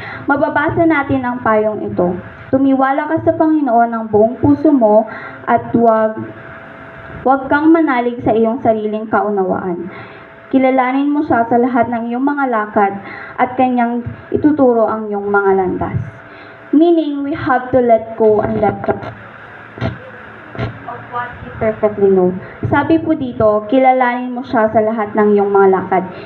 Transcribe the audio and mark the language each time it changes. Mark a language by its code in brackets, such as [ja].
[tl] Mababasa natin ang payong ito. Tumiwala ka sa Panginoon ng buong puso mo at huwag kang manalig sa iyong sariling kaunawaan. Kilalanin mo siya sa lahat ng iyong mga lakad at kanyang ituturo ang iyong mga landas. [en] Meaning, we have to let go and let go of what we perfectly know. [tl] Sabi po dito, kilalanin mo siya sa lahat ng iyong mga lakad.